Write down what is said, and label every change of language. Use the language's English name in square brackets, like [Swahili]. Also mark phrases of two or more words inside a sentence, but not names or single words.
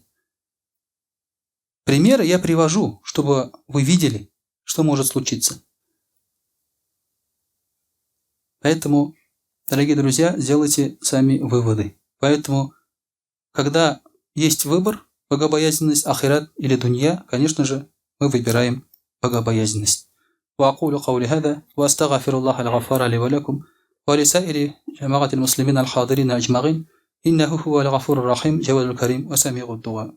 [Russian] Примеры я привожу, чтобы вы видели, что может случиться. Поэтому, дорогие друзья, сделайте сами выводы. Поэтому, когда есть выбор, богобоязненность, ахират или дунья, конечно же, мы выбираем богобоязненность. [Arabic] وأقول قولي هذا وأستغفر الله الغفار لي ولكم ولسائر جماعة المسلمين الحاضرين أجمعين إنه هو الغفور الرحيم جواد الكريم وسميع الدعاء.